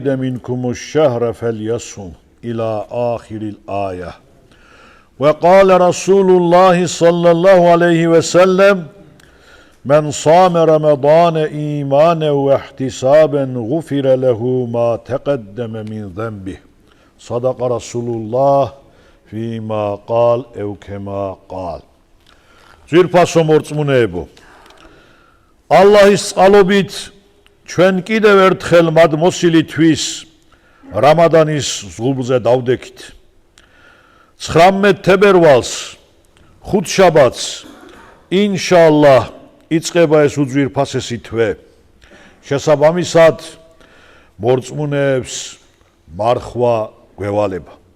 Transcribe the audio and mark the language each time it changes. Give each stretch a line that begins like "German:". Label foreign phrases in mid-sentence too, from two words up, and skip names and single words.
Arabic: مِنْكُمُ الشَّهْرَ فَلْيَصُمْ إلى آخر الآية وقال رسول الله صلى الله عليه وسلم من صام رمضان إيمانا واحتسابا غفر له ما تقدم من ذنبه صدق رسول الله فيما قال أو كما قال
Georgian: ძვირფასო მორწმუნეებო ალლაჰის წყალობით ჩვენ კიდევ ერთხელ მადმოსილი თვის რამადანის ზღუდზე დავდექით 19 თებერვალს ხუთშაბათს ინშაალლაჰ იწყება ეს უძვირფასესი თვე შესაბამისად მორწმუნეებს მარხვა გვევალება